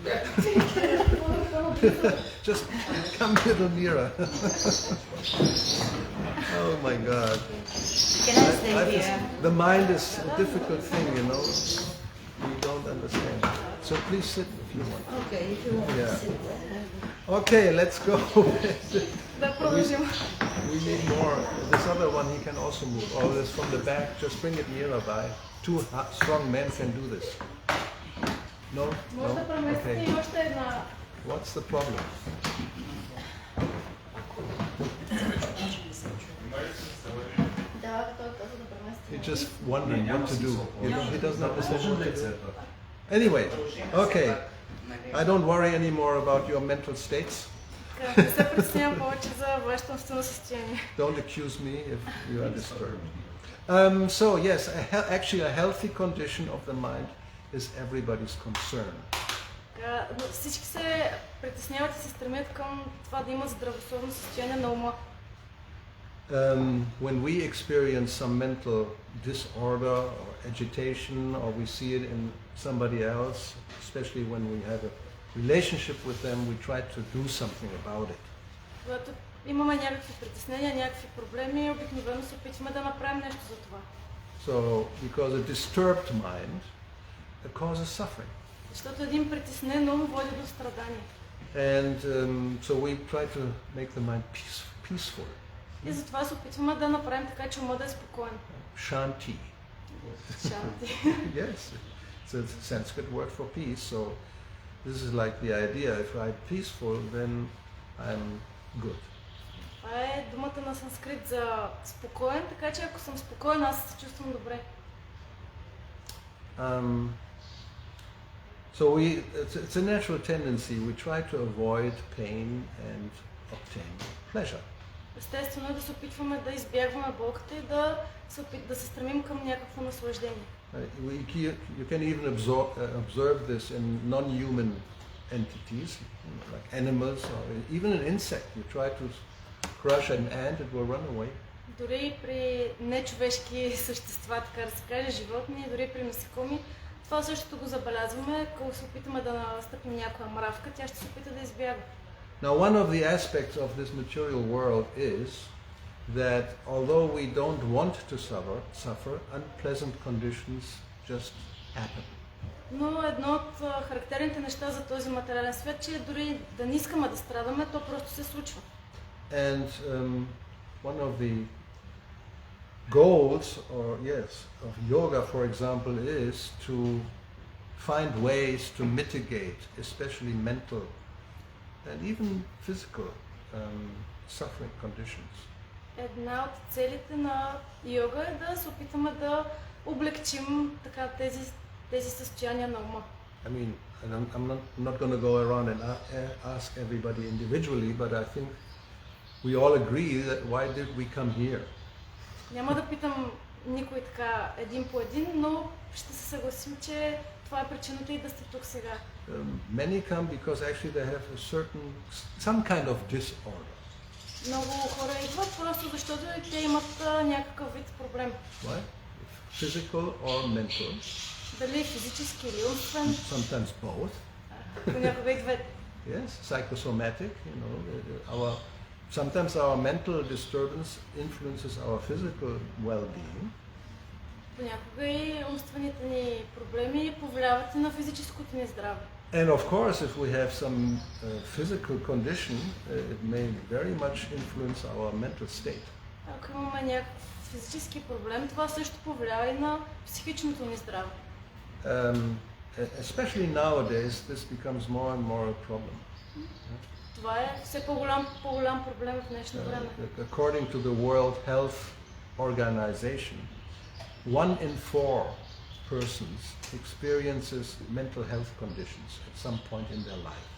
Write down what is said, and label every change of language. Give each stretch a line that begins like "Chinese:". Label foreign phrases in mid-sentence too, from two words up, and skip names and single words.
English: Just come a little nearer. Oh my God. can I stay here? The mind is a difficult thing, you know. You don't understand. So please sit if you want. Okay, if you want Yeah. to sit there. Okay, let's go.
Bulgarian: Да продължим.
English: We need more. This other one he can also move. Oh, this from the back. Just bring it nearer by. Two strong men can do this. No?
Bulgarian: Може да преместите
English: Okay.
Bulgarian: и още една.
English: What's the problem?
Bulgarian: Да, той каза да премести.
English: He's just wondering what to do. He doesn't understand what to do. Anyway, okay. I don't worry anymore about your mental states.
Bulgarian: Така, не се притеснявам повече за вашето умствено състояние.
English: Don't accuse me if you are disturbed. So yes, actually a healthy condition of the mind is everybody's concern.
Bulgarian: Така, но всички се притесняват и се стремят към това да има здравословно състояние на ума.
English: When we experience some mental disorder or agitation, or we see it in somebody else, especially when we have a relationship with them, we try to do something about it.
Bulgarian: Когато имаме някакви притеснения, някакви проблеми, обикновено се опитваме да направим нещо за това.
English: So, because a disturbed mind causes suffering.
Bulgarian: Защото един притеснен ум води до страдание.
English: And so we try to make the mind peaceful.
Bulgarian: И затова се опитваме да направим така, че умът да е спокоен.
English: Shanti.
Bulgarian: Шанти.
English: Yes, it's a Sanskrit word for peace. So this is like the idea. If I'm peaceful, then I'm good.
Bulgarian: Това е думата на санскрит за спокоен, така че ако съм спокоен, аз се чувствам добре.
English: So it's a natural tendency. We try to avoid pain and obtain pleasure.
Bulgarian: Естествено е да се опитваме да избягваме болката и да се стремим към някакво наслаждение.
English: You can even observe this in non-human entities, like animals or even an insect. You try to crush an ant, it will run away.
Bulgarian: Дори при нечовешки същества, така да се каже, животни, дори при насекоми, това същото го забелязваме. Ако се опитаме да настъпим някоя мравка, тя ще се опита да избяга.
English: Now, one of the aspects of this material world is that although we don't want to suffer, unpleasant conditions just happen.
Bulgarian: Но едно от характерните неща за този материален свят, че дори да не искаме да страдаме, то просто се случва.
English: And one of the goals, of yoga, for example, is to find ways to mitigate, especially mental and even physical suffering conditions.
Bulgarian: Една от целите на йога е да се опитаме да облегчим така тези състояния на ума.
English: I mean, and I'm not going to go around and ask everybody individually, but I think we all agree that why did we come here?
Bulgarian: Няма да питам никой така един по един, но ще се съгласим, че това е причината и да сте тук сега.
English: Many come because actually they have some kind of disorder.
Bulgarian: Много хора идват просто защото те имат някакъв вид проблем.
English: Why? Physical or mental.
Bulgarian: Дали физически или умствен.
English: Sometimes both.
Bulgarian: Понякога и двете.
English: Yes, psychosomatic, sometimes our mental disturbance influences our physical well-being.
Bulgarian: Понякога и умствените ни проблеми повлияват и на физическото ни здраве.
English: And of course, if we have some physical condition, it may very much influence our mental state.
Bulgarian: Ако имаме някакъв физически проблем, това също повлиява и на психичното ни здраве.
English: Especially nowadays, this becomes more and more a problem.
Bulgarian: Това е все по-голям проблем в днешно време.
English: According to the World Health Organization, 1 in 4 persons experiences mental health conditions at some point in their lives.